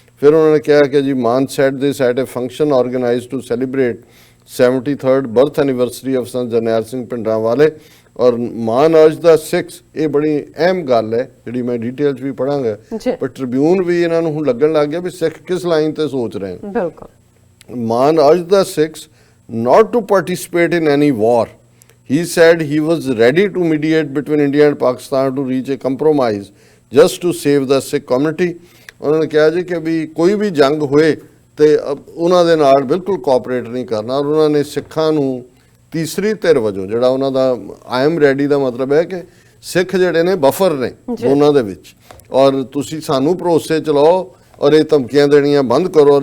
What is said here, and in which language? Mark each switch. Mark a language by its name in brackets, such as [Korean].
[Punjabi] ਫਿਰ ਉਹਨਾਂ ਨੇ ਕਿਹਾ ਕਿ ਜੀ ਮਾਨ [English] said this at a function organized to celebrate 73rd birth anniversary of Sant Jarnail Singh Bhindranwale, [Punjabi] ਔਰ ਮਾਨ ਅਰਜ ਦਾ 6, ਇਹ ਬੜੀ ਅਹਿਮ ਗੱਲ ਹੈ ਜਿਹੜੀ ਮੈਂ ਡੀਟੇਲ 'ਚ ਵੀ ਪੜਾਂਗਾ, ਪਰ ਟ੍ਰਿਬਿਊਨ ਵੀ ਇਹਨਾਂ ਨੂੰ ਹੁਣ ਲੱਗਣ ਲੱਗ ਗਿਆ ਵੀ ਸਿੱਖ ਕਿਸ ਲਾਈਨ ਤੇ ਸੋਚ ਰਹੇ ਨੇ। [English] ਬਿਲਕੁਲ ਮਾਨ ਅਰਜ ਦਾ 6 not to participate in any war. He said he was ready to mediate between India and Pakistan to reach a compromise just to save the Sikh community. [Punjabi] ਉਹਨਾਂ ਨੇ ਕਿਹਾ ਜੀ ਕਿ ਵੀ ਕੋਈ ਵੀ ਜੰਗ ਹੋਏ ਤੇ ਉਹਨਾਂ ਦੇ ਨਾਲ ਬਿਲਕੁਲ ਕੋਆਪਰੇਟ ਨਹੀਂ ਕਰਨਾ, ਔਰ ਉਹਨਾਂ ਨੇ ਸਿੱਖਾਂ ਨੂੰ ਤੀਸਰੀ ਧਿਰ ਵਜੋਂ ਜਿਹੜਾ ਉਹਨਾਂ ਦਾ [English] I am ready [Punjabi] ਦਾ ਮਤਲਬ ਹੈ ਕਿ ਸਿੱਖ ਜਿਹੜੇ ਨੇ ਬਫਰ ਨੇ ਦੋਨਾਂ ਦੇ ਵਿੱਚ, ਔਰ ਤੁਸੀਂ ਸਾਨੂੰ ਭਰੋਸੇ ਚਲਾਓ ਔਰ ਇਹ ਧਮਕੀਆਂ ਦੇਣੀਆਂ ਬੰਦ ਕਰੋ।